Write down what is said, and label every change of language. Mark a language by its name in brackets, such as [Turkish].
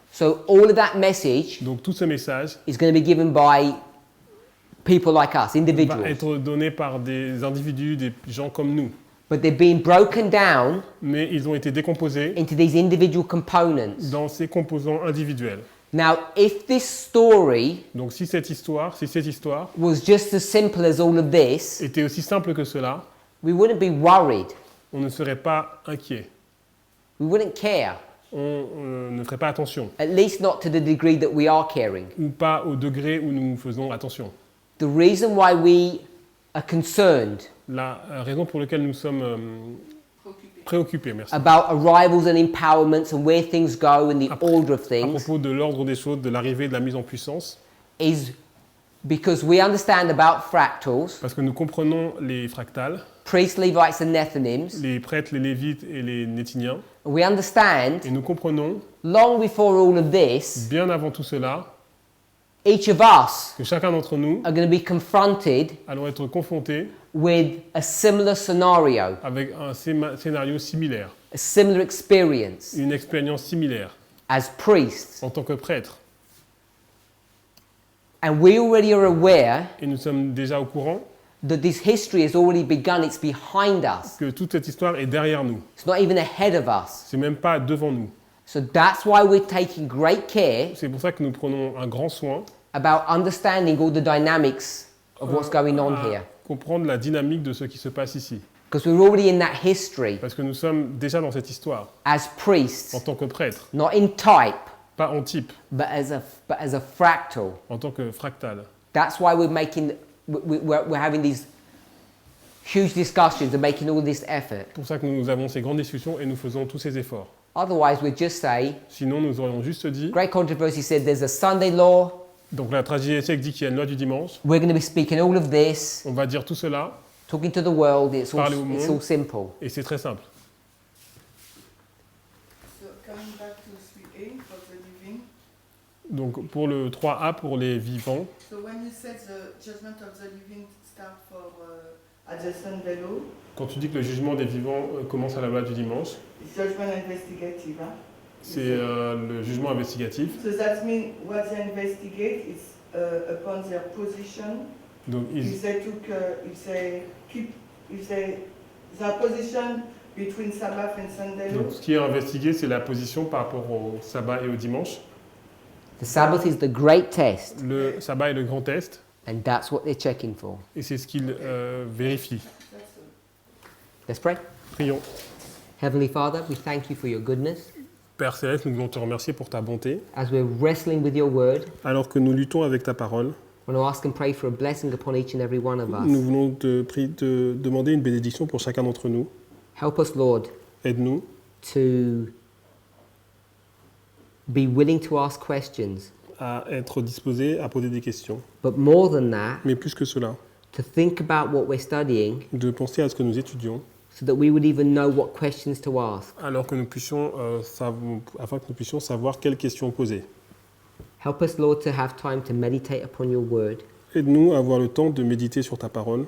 [English] So all of that message [French] Donc tout ce message [English] is going to be given by people like us, [French] va [English] individuals. [French] être donné par des individus, des gens comme nous. [English] But they've been broken down [French] Mais ils ont été décomposés [English] into these individual components. [French] dans ces composants individuels. [English] Now, if this story [French] Donc si cette histoire [English] was just as simple as all of this, [French] était aussi simple que cela, [English] we wouldn't be worried. [French] on ne serait pas inquiet. [English] We wouldn't care. [French] On ne ferait pas attention. [English] At least not to the degree that we are caring. [French] Ou pas au degré où nous faisons attention. [English] The reason why we are concerned [French] La raison pour laquelle nous sommes préoccupés, merci. [English] about arrivals and empowerments and where things go and the order of [French] À [English] things [French] propos de l'ordre des choses, de l'arrivée, de la mise en puissance, [English] is because we understand about fractals, [French] parce que nous comprenons les fractales, [English] priests, Levites, and Nethinims. [French] les prêtres, les lévites et les nétiniens, [English] We understand [French] et nous comprenons, [English] long before all of this, [French] bien avant tout cela, [English] each of us [French] que chacun d'entre nous [English] are going to be confronted [French] allons être confrontés [English] with a similar scenario, [French] avec un scénario similaire, [English] a similar experience [French] une expérience similaire [English] as priests. [French] en tant que prêtre. [English] And we already are aware [French] Et nous sommes déjà au courant [English] that this history has already begun, it's behind us. [French] que toute cette histoire est derrière nous. [English] It's not even ahead of us. [French] C'est même pas devant nous. [English] So that's why we're taking great care [French] C'est pour ça que nous prenons un grand soin [English] about understanding all the dynamics of what's going on [French] à [English] here. [French] comprendre la dynamique de ce qui se passe ici. [English] Because we're already in that history [French] Parce que nous sommes déjà dans cette histoire, [English] as priests, [French] en tant que prêtre, [English] not in type, [French] pas en type, [English] but as a fractal. [French] en tant que fractal. [English] That's why we're having these huge discussions and making all this effort. [French] C'est pour ça que nous avons ces grandes discussions et nous faisons tous ces efforts. [English] Otherwise, we'd just say, [French] Sinon, nous aurions juste dit, [English] Great Controversy said there's a Sunday law, [French] donc la tragédie éthique dit qu'il y a une loi du dimanche, [English] we're going to be speaking all of this, [French] on va dire tout cela, [English] talking to the world, it's [French] Parler au [English] all [French] monde. [English] simple. [French] et c'est très simple. [English] So coming back to 3A for the living. [French] Donc pour le 3A, pour les vivants, [English] So when you said the judgment of the living start for at the Sunday law, [French] quand tu dis que le jugement des vivants commence à la loi du dimanche, [English] it's judgment investigative. Huh? [French] c'est le jugement investigatif. [English] So that means what they investigate is upon their position. [French] Donc [English] If they took, their position between Sabbath and Sunday law. [French] donc, ce qui est investigué, c'est la position par rapport au sabbat et au dimanche. [English] The Sabbath is the great test, [French] Le sabbat est le grand test, [English] and that's what they're checking for. [French] et c'est ce qu'il vérifie. [English] That's all. Let's pray. [French] Prions. [English] Heavenly Father, we thank you for your goodness. [French] Père Céleste, nous voulons te remercier pour ta bonté. [English] As we're wrestling with your word, [French] Alors que nous luttons avec ta parole, [English] I want to ask and pray for a blessing upon each and every one of [French] nous [English] us. [French] voulons te demander une bénédiction pour chacun d'entre nous. [English] Help us, Lord, [French] Aide-nous [English] to be willing to ask questions, [French] à être disposés à poser des questions. [English] but more than that, [French] Mais plus que cela, [English] to think about what we're studying [French] de penser à ce que nous étudions, [English] so that we would even know what questions to ask. [French] alors que nous puissions, afin que nous puissions savoir quelles questions poser. [English] Help us, Lord, to have time to meditate upon your word, [French] Aide-nous à avoir le temps de méditer sur ta parole